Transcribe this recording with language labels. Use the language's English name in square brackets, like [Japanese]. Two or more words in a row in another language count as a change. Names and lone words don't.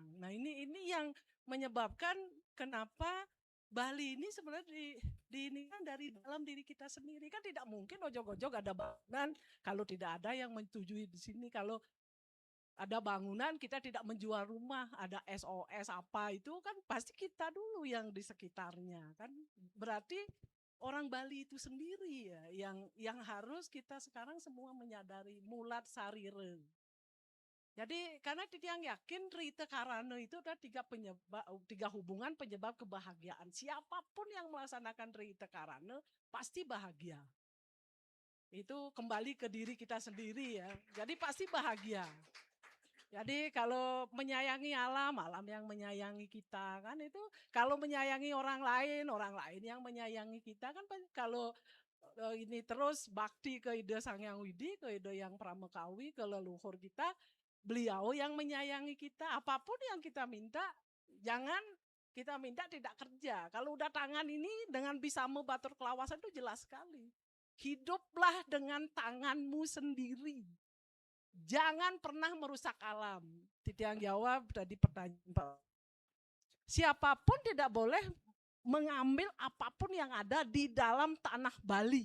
[Indonesian] Nah ini yang menyebabkan kenapa Bali ini sebenarnya ini kan dari dalam diri kita sendiri, kan tidak mungkin ojok-ojok ada bangunan kalau tidak ada yang menyetujui di sini. Kalau ada bangunan kita tidak menjual rumah, ada SOS apa itu kan pasti kita dulu yang di sekitarnya kan. Berarti orang Bali itu sendiri ya yang harus kita sekarang semua menyadari, [Balinese] mulat sarire. [Indonesian] Jadi karena Titiang yakin Trihita Karana itu ada tiga hubungan penyebab kebahagiaan. Siapapun yang melaksanakan Trihita Karana pasti bahagia. Itu kembali ke diri kita sendiri ya. Jadi pasti bahagia. Jadi kalau menyayangi alam yang menyayangi kita kan, itu kalau menyayangi orang lain yang menyayangi kita kan. Kalau ini terus bakti ke Ida Sang Hyang Widi, ke Ida Yang Pramekawi, ke leluhur kita, beliau yang menyayangi kita. Apapun yang kita minta, jangan kita minta tidak kerja. Kalau udah tangan ini dengan bisa batur kelawasan itu jelas sekali. Hiduplah dengan tanganmu sendiri. Jangan pernah merusak alam. Titiang jawab tadi pertanyaan Pak. Siapapun tidak boleh mengambil apapun yang ada di dalam tanah Bali.